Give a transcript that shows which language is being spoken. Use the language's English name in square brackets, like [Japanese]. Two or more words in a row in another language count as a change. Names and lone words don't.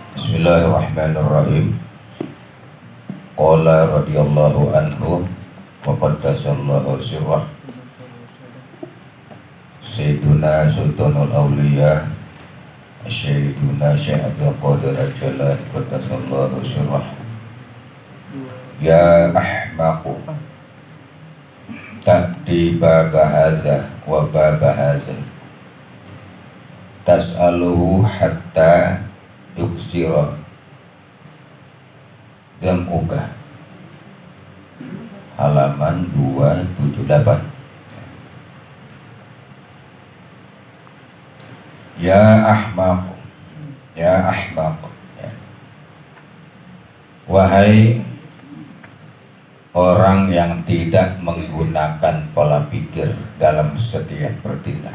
[Arabic] بسم الله الرحمن الرحيم. قال رضي الله عنه وقدس الله سره سيدنا سلطان الأولياء سيدنا الشيخ عبد القادر الجلال قدس الله سره. يا أحمق تعدو باب هذا وباب هذا تسأله حتى يكسر جمعك. [Indonesian] Halaman 278. [Arabic] يا أحمق، يا أحمق، يا. [Indonesian] Wahai orang yang tidak menggunakan pola pikir dalam setiap bertindak.